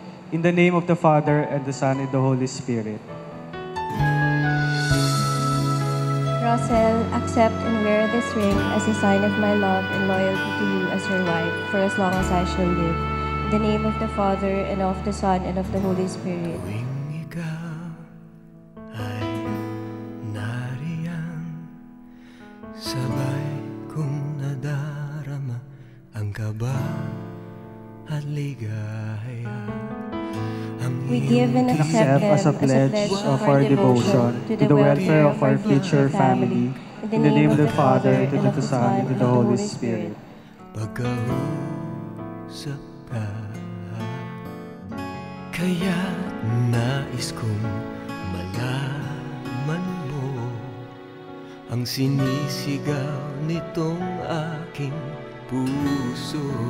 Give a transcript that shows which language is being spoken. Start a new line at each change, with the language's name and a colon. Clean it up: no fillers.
English: In the name of the Father, and the Son, and the Holy Spirit. Russell, accept and wear this ring as a sign of my love and loyalty to you as your wife, for as long as I shall live. In the name of the Father, and of the Son, and of the Holy Spirit.
Filipino: Tuwing ikaw ay nariyan, sabay kong nadarama ang kaba at ligaya.
English: We give and accept them As a pledge of our devotion to the welfare of our future family, in the name of the Father, and of the Son, and of the Holy Spirit.
Filipino: Pagkausap ka, kaya nais kong malaman mo ang sinisigaw nitong aking puso.